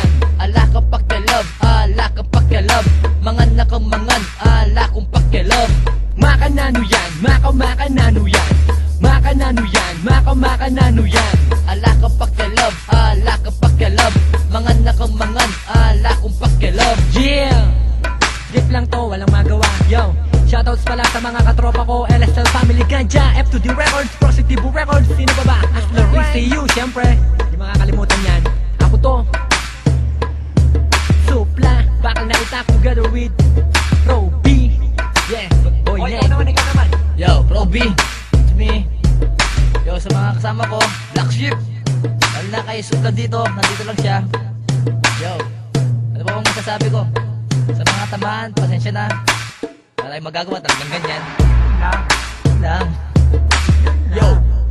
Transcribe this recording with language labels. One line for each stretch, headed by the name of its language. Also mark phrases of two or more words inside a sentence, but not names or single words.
Pampanga: Ala ka pakyalab, ala ka pakyalab. Mangan na kang mangan, ala kong pakyalab. Makanano yan, makanano yan. Makanano yan, makanano yan. Ala ka pakyalab, ala ka pakyalab. Mangan na kang mangan, ala kong pakyalab.
English: Yeah!
Filipino: Dip lang to, walang magawa, yo. Shoutouts pala sa mga katropa ko, LSL Family Ganja, F2D Records, Positivo Records. Sino ba ba? Hustler ECU, syempre. Di makakalimutan yan. Ako to, Supla, bakal na itak
English: together with
Filipino: Roby.
English: Yeah, boy Oy,
Filipino: Ned. ikaw naman.
English: Yo, Roby, it's me.
Filipino: Yo, sa mga kasama ko, Black Sheep. Lalo na kay Supla dito, nandito lang siya. Yo, ano ba bang masasabi ko? Sa mga tamaan, pasensya na. Wala tayong magagawa, talagang ganyan. Lang. Yo,